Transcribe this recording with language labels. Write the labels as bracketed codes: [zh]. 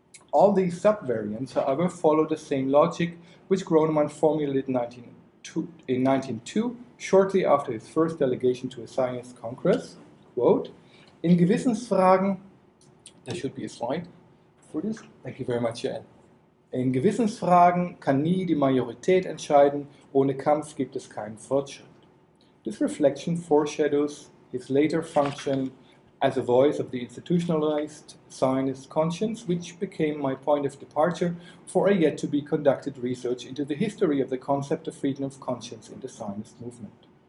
[en] All these subvariants, however, follow the same logic which Gronemann formulated in 1902, shortly after his first delegation to a Zionist Congress, quote, [de] in Gewissensfragen, [en] there should be a slide for this, thank you very much, Jan. [de] In Gewissensfragen kann nie die Majorität entscheiden, ohne Kampf gibt es keinen Fortschritt. [en] This reflection foreshadows his later function as a voice of the institutionalized Zionist conscience, which became my point of departure for a yet-to-be conducted research into the history of the concept of freedom of conscience in the Zionist movement.